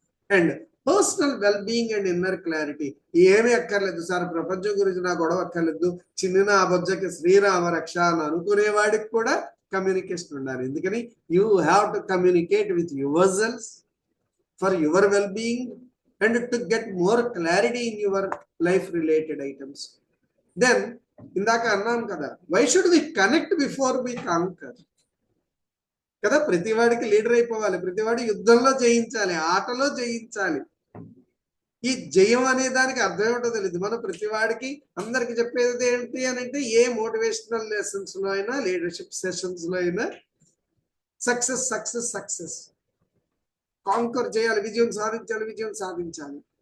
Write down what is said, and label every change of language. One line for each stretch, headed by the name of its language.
English: And personal wellbeing and inner clarity.
Telugu: ఏమీ అక్కర్లేదు sir, ప్రపంచం గురించి నా గొడవ అక్కర్లేదు, చిన్న అబద్ధకి శ్రీరామ రక్ష అని అనుకునేవాడికి కూడా కమ్యూనికేషన్ ఉండాలి.
English: ఎందుకని you have to communicate with yourself for your wellbeing and to get more clarity in your life related items. Then
Telugu: ఇందాక అన్నాం కదా,
English: why should we connect before we conquer కదా.
Telugu: ప్రతివాడికి లీడర్ అయిపోవాలి, ప్రతివాడి యుద్ధంలో జయించాలి, ఆటలో జయించాలి. ఈ జయం అనే దానికి అర్థం ఏంటో తెలియదు. మనం ప్రతివాడికి అందరికి చెప్పేది ఏంటి అని అంటే, ఏ మోటివేషనల్ లెసన్స్ లో అయినా, లీడర్షిప్ సెషన్స్ లో అయినా సక్సెస్ సక్సెస్ సక్సెస్, కాంకర్ చేయాలి, విజయం సాధించాలి, విజయం సాధించాలి.